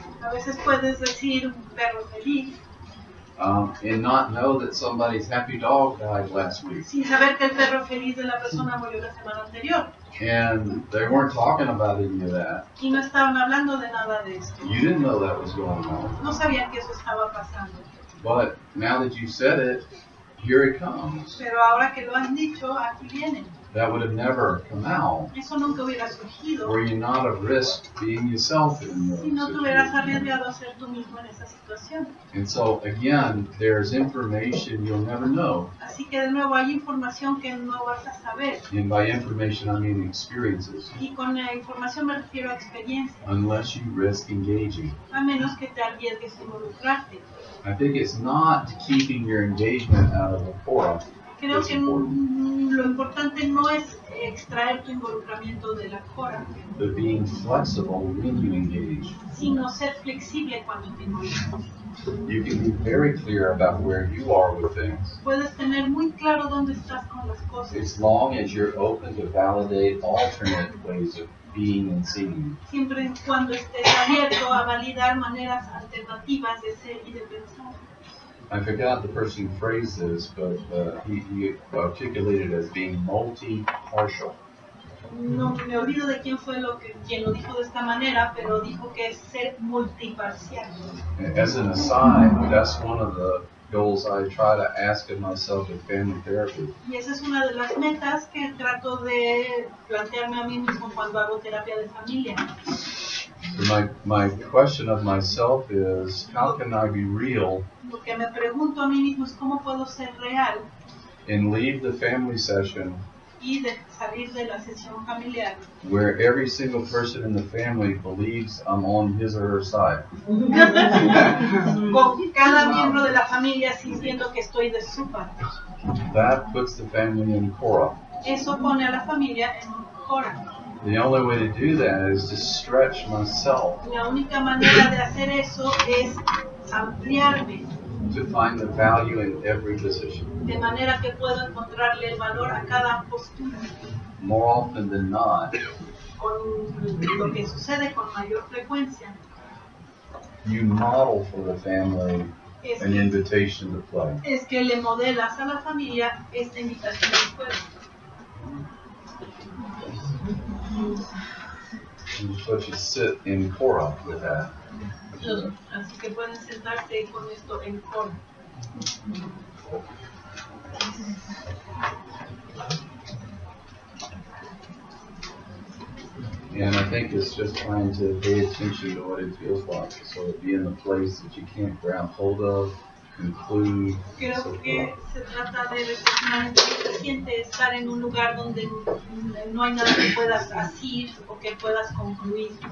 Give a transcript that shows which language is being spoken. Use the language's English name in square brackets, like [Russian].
[Spanish] A veces puedes decir un perro feliz [English] And not know that somebody's happy dog died last week. [Spanish] sin saber que el perro feliz de la persona murió la semana anterior. [English] And they weren't talking about any of that. [Spanish] Y no estaban hablando de nada de esto. [English] You didn't know that was going on. [Spanish] No sabían que eso estaba pasando. [English] But now that you said it, here it comes. [Spanish] Pero ahora que lo has dicho, aquí viene. [English] That would have never come out [Spanish] Eso nunca hubiera surgido [English] were you not have risked being yourself in [Spanish] si no te [English] those [Spanish] hubieras [English] situations. [Spanish] arriesgado a ser tú mismo en esa situación. [English] And so again, there's information you'll never know. [Spanish] Así que de nuevo hay información que no vas a saber. [English] And by information, I mean experiences. [Spanish] Y con la información me refiero a experiencia, [English] Unless you risk engaging. [Spanish] a menos que te arriesgues a involucrarte. [English] I think it's not keeping your engagement out of the fora. [Spanish] Creo que lo importante no es extraer tu involucramiento de la cora, [English] But being flexible when you engage. [Spanish] sino ser flexible cuando te involucras. [English] You can be very clear about where you are with things, [Spanish] Puedes tener muy claro dónde estás con las cosas, [English] as long as you're open to validate alternate ways of being and seeing. [Spanish] siempre y cuando estés abierto a validar maneras alternativas de ser y de pensar. [English] I forgot the person who phrased this, but he articulated it as being multi-partial. [Spanish] No me olvido de quién fue quien lo dijo de esta manera, pero dijo que es ser multiparcial. [English] As an aside, that's one of the goals I try to ask of myself in family therapy. [Spanish] Y esa es una de las metas que trato de plantearme a mí mismo cuando hago terapia de familia. [English] So my question of myself is, how can I be real [Spanish] Lo que me pregunto a mí mismo es cómo puedo ser real [English] and leave the family session [Spanish] y de salir de la sesión familiar [English] where every single person in the family believes I'm on his or her side? [Spanish] con cada miembro de la familia sintiendo que estoy de su parte. [English] That puts the family in Korah. [Spanish] Eso pone a la familia en un cora. [English] The only way to do that is to stretch myself [Spanish] La única manera de hacer eso es ampliarme, [English] to find the value in every decision. [Spanish] de manera que puedo encontrarle el valor a cada postura. [English] More often than not, [Spanish] Con lo que sucede con mayor frecuencia [English] you model for the family [Spanish] es [English] an invitation to play. [Spanish] que le modelas a la familia esta invitación al juego. [English] And so you sit in Korah with that. [Spanish] Así que pueden sentarse con esto en coro. [English] And I think it's just trying to pay attention to what it feels like. So to be in a place that you can't grab hold of, conclude, and so [Spanish] Creo que [English] forth. [Spanish] se trata de reflexionar en qué se siente estar en un lugar donde no hay nada que puedas asir o que puedas concluir